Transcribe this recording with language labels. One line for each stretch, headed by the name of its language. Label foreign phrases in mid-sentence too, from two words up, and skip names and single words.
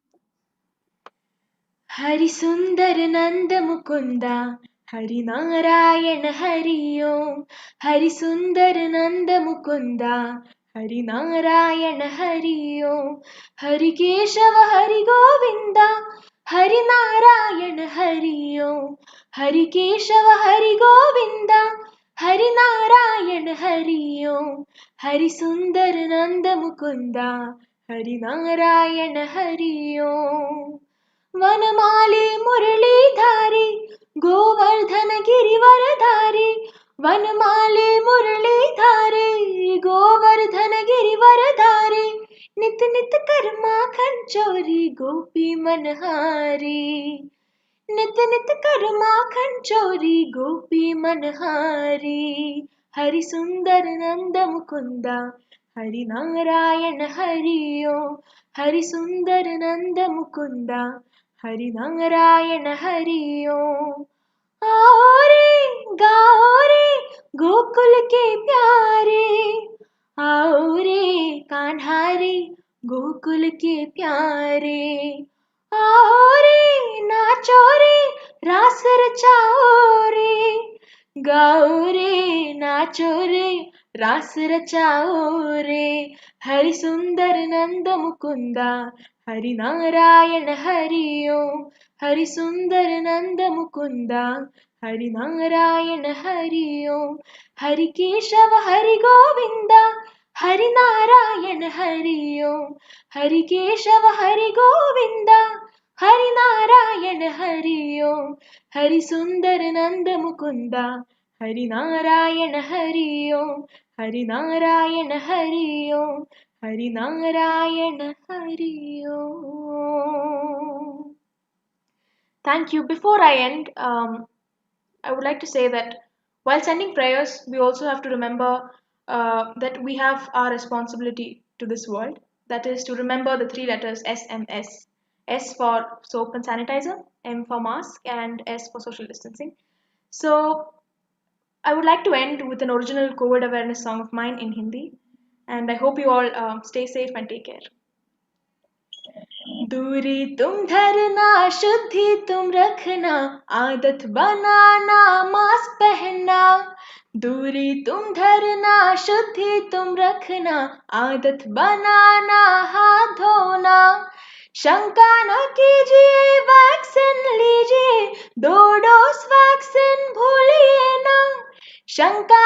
Hindi: हरि सुंदर नंद मुकुंदा हरि नारायण हरि ओम हरि सुंदर नंद मुकुंदा हरि नारायण हरि ओम हरि केशव हरि गोविंदा हरि नारायण हरि ओम हरि केशव हरि गोविंदा हरि नारायण हरि ओम हरि सुंदर नंद मुकुंदा हरि नारायण हरि ओम वनमाली मुरलीधारी गोवर्धन गिरिवरधारी वनमाली मुरलीधारी गोवर्धन गिरिवरधारी नित नित कर माखन चोरी गोपी मनहारी नित नित कर माखन चोरी गोपी मनहारी हरि सुंदर नंद मुकुंदा हरि नारायण हरि ओम हरि सुंदर नंद मुकुंदा हरि नारायण हरि ओम आओ रे गाओ रे गोकुल के प्यारे आओ रे कान्हा रे गोकुल के प्यारे आओ रे नाचो रे रास रचाओ रे गाओ रे नाचो रे रास रचाओ रे हरि सुंदर नंद मुकुंदा हरि नारायण हरि ओम हरि सुंदर नंद मुकुंदा हरि नारायण हरि ओम हरि केशव हरि गोविंदा हरि नारायण हरि ओम हरि केशव हरि गोविंदा हरि नारायण हरि ओम हरि सुंदर नंद मुकुंदा हरि नारायण हरि ओम हरि नारायण हरि ओम हरि नारायण हरि ओम.
English: Thank you. Before I end, I would like to say that while sending prayers, we also have to remember that we have our responsibility to this world. That is to remember the three letters SMS. S for soap and sanitizer, M for mask, and S for social distancing. So I would like to end with an original COVID awareness song of mine in Hindi. And I hope you all stay safe and take care.
Hindi: दूरी तुम धरना शुद्धि तुम रखना आदत बनाना मास्क पहनना दूरी तुम धरना शुद्धि तुम रखना आदत बनाना हाथ धोना शंका न कीजिए वैक्सीन लीजिए 2 डोज वैक्सीन भूलिए ना शंका